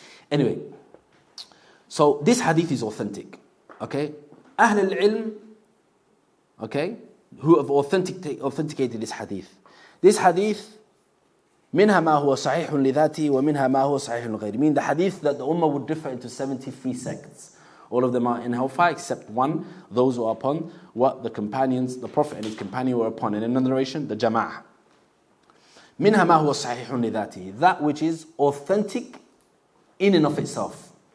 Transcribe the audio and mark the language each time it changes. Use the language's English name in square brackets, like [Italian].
[English] Anyway, so this hadith is authentic. Okay? Ahl al-ilm, okay, who have authenticated this hadith. This hadith, [Arabic] منها ما هو صحيح لذاته ومنها ما هو صحيح لغيره. [English] Meaning the hadith that the ummah would differ into 73 sects. All of them are in hellfire except one, those who are upon what the companions, the Prophet and his companion were upon. In another narration, the jama'ah. [Arabic] منها ما هو صحيح لذاته. [English] That which is authentic in and of itself.